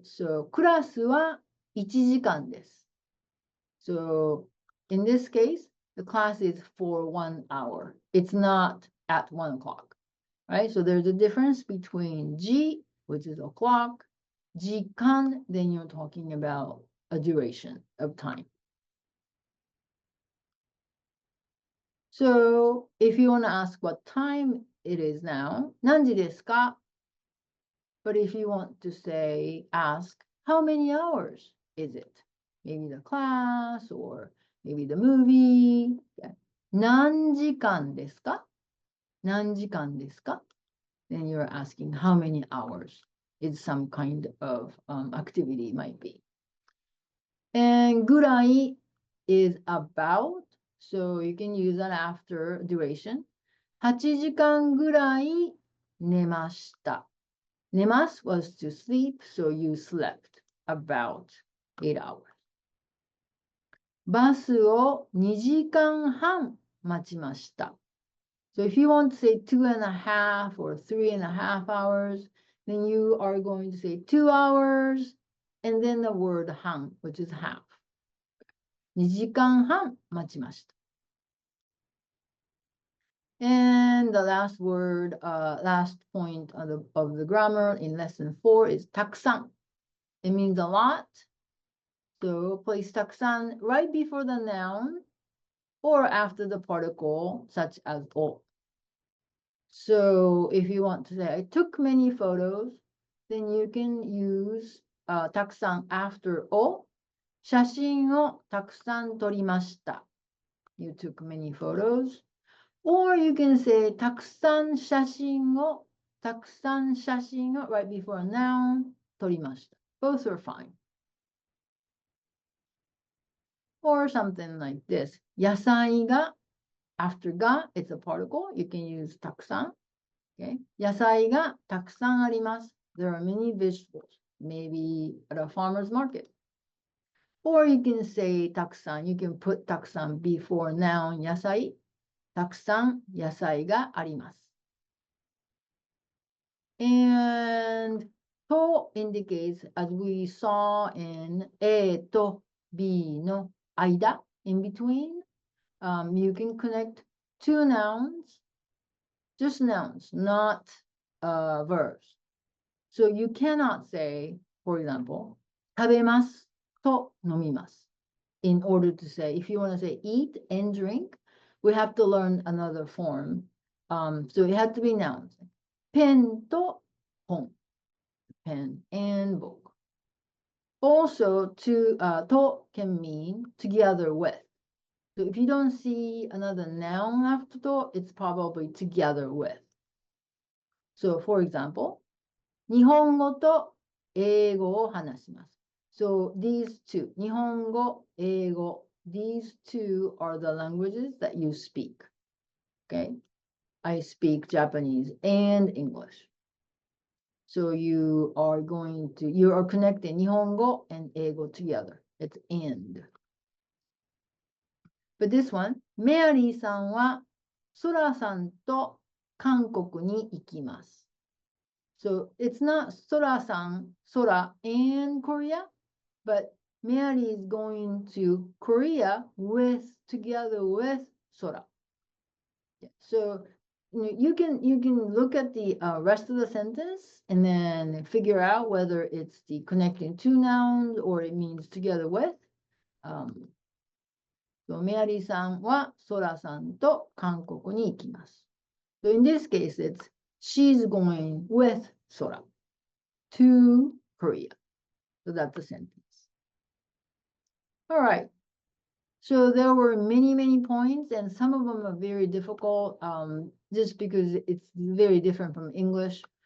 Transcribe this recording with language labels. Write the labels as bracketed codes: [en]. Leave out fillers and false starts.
[ja] So クラスは1時間です。 [en] So in this case, the class is for 1 hour. It's not at 1 o'clock, right? So there's a difference between G, which is o'clock, 時間, then you're talking about a duration of time. So if you want to ask what time it is now, [ja] 何時ですか? [en] But if you want to ask, how many hours is it? Maybe the class or maybe the movie. [ja] 何時間ですか? 何時間ですか? [en] Then you're asking how many hours is some kind of activity might be. And ぐらい is about, so you can use that after duration. [ja] 8時間ぐらい寝ました。 [en] 寝ます was to sleep, so you slept about 8 hours. [ja] バスを2時間半待ちました。 [en] So if you want to say 2.5 or 3.5 hours, then you are going to say 2 hours and then the word 半, which is half. [ja] 2時間半待ちました。 [en] And the last word, last point of the grammar in lesson 4 is たくさん.It means a lot. So place たくさん right before the noun or after the particle, such as お. So if you want to say, I took many photos, then you can use たくさん after お. [ja] 写真をたくさん撮りました. [en] You took many photos. Or you can say [ja] たくさん写真を [en] right before a noun 撮りました. Both are fine. Or something like this. 野菜が after が it's a particle. You can use たくさん. Okay. [ja] 野菜がたくさんあります. [en] There are many vegetables. Maybe at a farmer's market. Or you can say たくさん. You can put たくさん before noun 野菜. [ja] たくさん野菜があります。 [en] And と indicates, as we saw in A と B の間, in between, you can connect two nouns, just nouns, not verbs. So you cannot say, for example, [ja] 食べますと飲みます. [en] In order to say, if you want to say eat and drink, we have to learn another form. So it had to be nouns. ペンと本. Pen and book. Also, to can mean together with. So if you don't see another noun after と, it's probably together with. So for example, [ja] 日本語と英語を話します. [en] So these two, 日本語、英語, these two are the languages that you speak. Okay? I speak Japanese and English. So you are connecting 日本語 and 英語 together. It's and. But this one, [ja] メアリーさんはソラさんと韓国に行きます. [en] So it's not ソラさん, Sora and Korea, but Mary is going to Korea together with Sora. Yeah. So you can look at the rest of the sentence and then figure out whether it's the connecting two nouns or it means together with. So [ja] メアリーさんはソラさんと韓国に行きます. [en] So in this case, it's she's going with Sora to Korea. So that's the sentence. All right. So there were many, many points, and some of them are very difficult, just because it's very different from English.